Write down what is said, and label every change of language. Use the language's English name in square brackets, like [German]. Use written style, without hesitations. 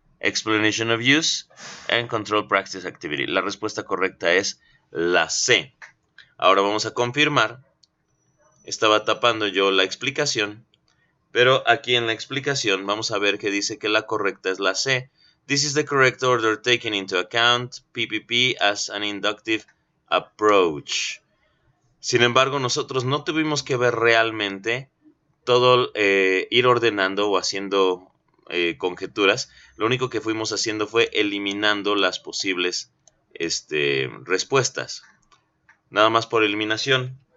[English] Explanation of Use and Control Practice Activity. [Spanish] La respuesta correcta es la C. Ahora vamos a confirmar. Estaba tapando yo la explicación, pero aquí en la explicación vamos a ver que dice que la correcta es la C. [English] This is the correct order taken into account PPP as an inductive approach. [Spanish] Sin embargo, nosotros no tuvimos que ver realmente todo ir ordenando o haciendo conjeturas. Lo único que fuimos haciendo fue eliminando las posibles respuestas. Nada más por eliminación.